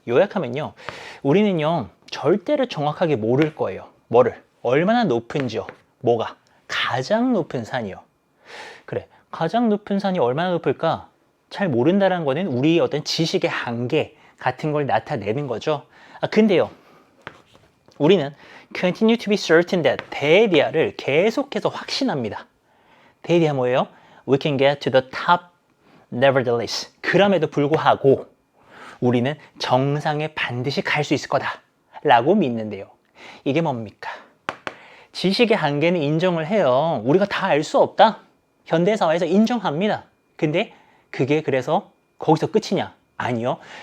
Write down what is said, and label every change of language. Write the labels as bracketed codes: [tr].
[ko] 요약하면요, 우리는요 절대로 정확하게 모를 거예요. 뭐를? 얼마나 높은지요. 뭐가? 가장 높은 산이요. 그래, 가장 높은 산이 얼마나 높을까? 잘 모른다는 거는 우리의 어떤 지식의 한계 같은 걸 나타내는 거죠. 근데요, 우리는 [en] continue to be certain that, [ko] 대디아를 계속해서 확신합니다. 대디아 뭐예요? [en] We can get to the top [ko] nevertheless, 그럼에도 불구하고 우리는 정상에 반드시 갈 수 있을 거다 라고 믿는데요. 이게 뭡니까? 지식의 한계는 인정을 해요. 우리가 다 알 수 없다. 현대사회에서 인정합니다. 근데 그게 그래서 거기서 끝이냐? 아니요.